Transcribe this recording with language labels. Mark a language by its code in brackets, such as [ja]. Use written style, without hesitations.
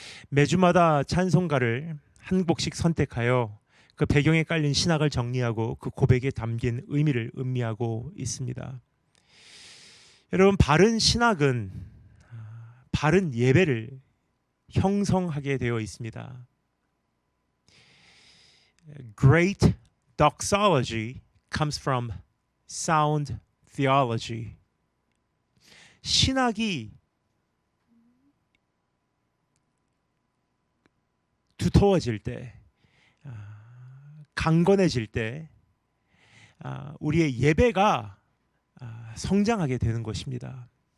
[ko] 매주마다 찬송가를 한 곡씩 선택하여 그 배경에 깔린 신학을 정리하고 그 고백에 담긴 의미를 음미하고 있습니다. 여러분, 바른 신학은 바른 예배를 형성하게 되어 있습니다. [en] Great doxology comes from sound theology. [ko] 신학이 두터워질 때, 강건해질 때 우리의 예배가 성장하게 되는 것입니다.